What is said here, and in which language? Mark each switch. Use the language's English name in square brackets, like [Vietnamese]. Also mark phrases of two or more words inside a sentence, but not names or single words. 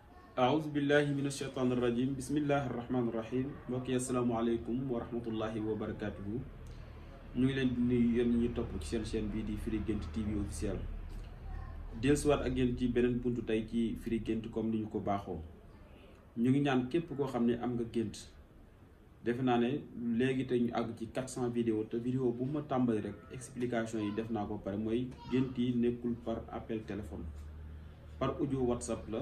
[Arabic] أعوذ بالله من الشيطان الرجيم بسم الله الرحمن الرحيم [Wolof] mbokk yi [Arabic] السلام عليكم ورحمة الله وبركاته [Wolof] ñu ngi leen di nuyu yéen ñi topp ci seen chaîne bii di Firi Guent TV officiel dellusiwaat ak yéen ci beneen buntu tey ci Firi Guent comme ni ñu ko baaxoo ñu ngi ñaan képp koo xam ne am nga gént defe naa ne léegi te ñu àgg ci 400 vidéo te vidéo bu ma tàmbali rek explication yi def naa ko pare mooy gént yi nekkul [French] par appel téléphone par audio [Wolof] WhatsApp la.